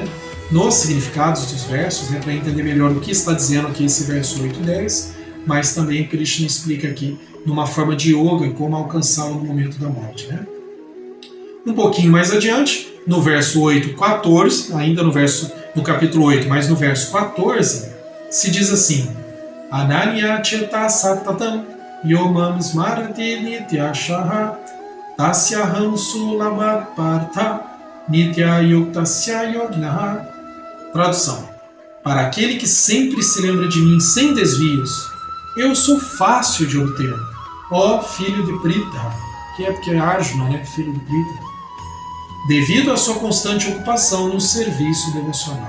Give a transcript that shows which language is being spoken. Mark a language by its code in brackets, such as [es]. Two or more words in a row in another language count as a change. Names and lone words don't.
[pt] Nos significados dos versos, né? Para entender melhor o que está dizendo aqui esse verso 8 e 10, mas também Krishna explica aqui numa forma de yoga como alcançá-lo no momento da morte, né? Um pouquinho mais adiante, no verso 8, 14, ainda no capítulo 8, mas no verso 14, se diz assim: [sa] Ananya cheta satatam yomam smarati nityashaha tasyaham sulamat partha nitya yuktasya yognaha. [pt] Tradução: para aquele que sempre se lembra de mim sem desvios, eu sou fácil de obter, ó filho de Prita, que é porque é Arjuna, né, filho de Prita, devido à sua constante ocupação no serviço devocional.